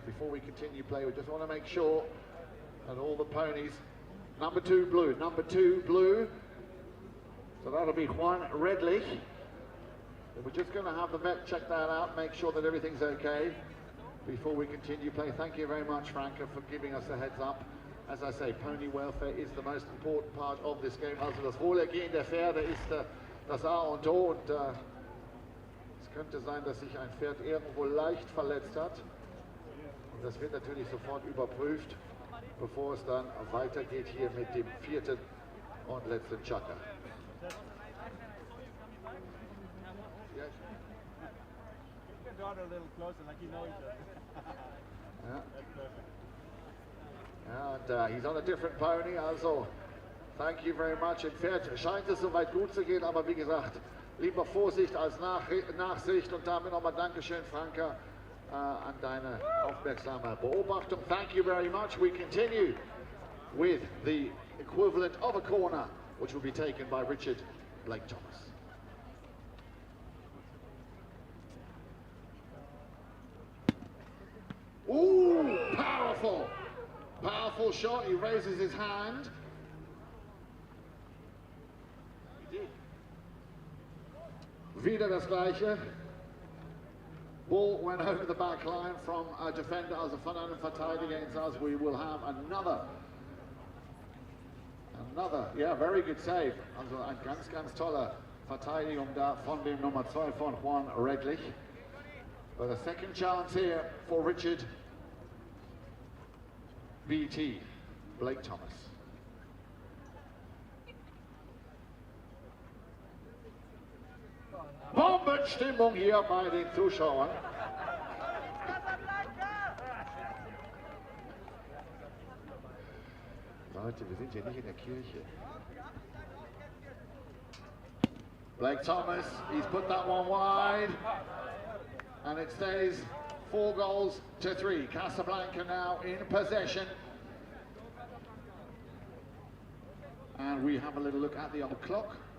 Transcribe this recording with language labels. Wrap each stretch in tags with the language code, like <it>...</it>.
<en>And before we continue play, we just want to make sure that all the ponies, number two blue, so that'll be Juan Redlich. We're just going to have the vet check that out, make sure that everything's okay before we continue play. Thank you very much, Franca, for giving us a heads up. As I say, pony welfare is the most important part of this game.</en> <de>Also das Wohlergehen der Pferde ist das A und O, und es könnte sein, dass sich ein Pferd irgendwo leicht verletzt hat. Und das wird natürlich sofort überprüft, bevor es dann weitergeht hier mit dem vierten und letzten Chaka.</de> <en>Yes. Your daughter a little closer, like you know each other. Yeah. And he's on a different pony, also thank you very much.</en> <de>Im Pferd scheint es soweit gut zu gehen, aber wie gesagt, lieber Vorsicht als Nachsicht, und damit nochmal Dankeschön, Franca, an deine aufmerksame Beobachtung.</de> <en>Thank you very much. We continue with the equivalent of a corner, which will be taken by Richard Blake Thomas. Ooh, powerful! Powerful shot. He raises his hand. He did.</en> <de>Wieder das Gleiche.</de> <en>Ball went over the back line from a defender,</en> <de>also von einem Verteidiger ins Aus.</de> <en>We will have another, yeah, very good save.</en> <de>Also ein ganz toller Verteidigung da von dem Nummer 2 von Juan Redlich.</de> <en>But a second chance here for Richard BT, Blake Thomas.</en> <de>Bombenstimmung hier bei den Zuschauern. Leute, wir sind hier nicht in der Kirche.</de> <en>Blake Thomas, he's put that one wide, and it stays 4-3. Casablanca now in possession. And we have a little look at the old clock.</en>